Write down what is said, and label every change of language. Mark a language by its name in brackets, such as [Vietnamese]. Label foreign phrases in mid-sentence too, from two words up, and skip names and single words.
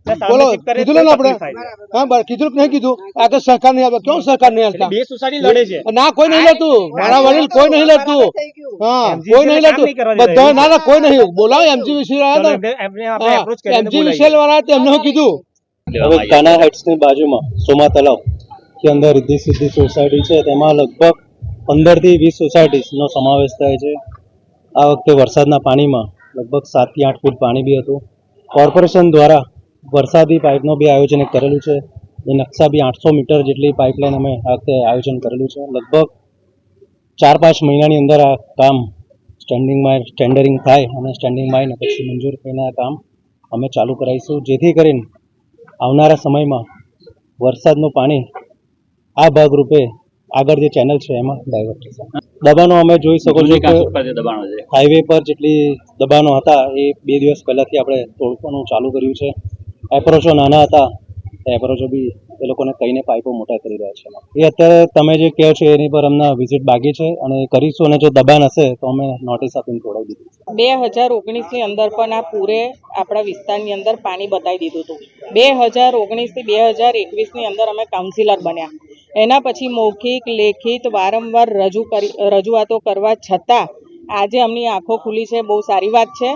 [Gujarati] બોલો કીધું ને આપણે, હા કીધું નહીં કીધું આગળ સરકાર નહીં આવે, કેમ સરકાર નહીં આવતા? બે સોસાયટી લડે છે ના કોઈ નહીં લડતું, મારા વડીલ કોઈ નહીં લડતું, હા કોઈ નહીં લડતું, બધા ના કોઈ નહીં બોલાવો। એમજીવીસી વાળા એમને હું કીધું હવે કાના હાઇટ્સની બાજુમાં સોમા તલાવ કી અંદર રિદ્ધિ સિદ્ધિ સોસાયટી હૈ તેમાં લગભગ 15 થી 20 સોસાયટીનો સમાવેશ થાય છે। આ વખતે વરસાદના પાણીમાં લગભગ 7 થી 8 ફૂટ પાણી બી હતું। કોર્પોરેશન દ્વારા વરસાદી પાઇપનો બી આયોજન કરેલું છે। એ નક્શા બી 800 મીટર જેટલી પાઇપલાઇન અમે આ વખતે આયોજન કરેલું છે। લગભગ 4-5 મહીનાની અંદર આ કામ ટેન્ડરિંગ થાય અને સ્ટેન્ડિંગ બાય ને પછી મંજૂર થઈને આ કામ અમે ચાલૂ કરાઈશું, જેથી કરીને આવનારા સમયમાં વરસાદનું પાણી આ ભાગરૂપે આગળ જે ચેનલ હૈ એમાં ડાયવર્ટ થશે। દબાણો અમે જોઈ શકો છો કે હાઈવે પર જેટલી દબાણો હતા એ 2 દિવસ પહેલાથી આપણે તોડવાનું ચાલૂ કર્યું છે। એપ્રોચો નાના હતા, એપ્રોચો બી એ લોકોને કહીને પાઇપો મોટા કરી રહ્યા છે। એ અત્યારે તમે જે કહો છો એની પર અમને વિજિટ બાકી છે અને કરીશું અને જો દબાણ હશે તો અમે નોટિસ આપીને તોડાવી દીધું છે। 2019 ની અંદર પણ આ પૂરે આપણા વિસ્તારની અંદર પાણી બતાવી દીધું હતું। 2019 થી 2021 ની અંદર અમે કાઉન્સિલર બન્યા। એના પછી મૌખિક લેખિત વારંવાર રજૂઆતો કરવા છતાં આજે અમની આંખો ખુલી છે, બહુ સારી વાત છે।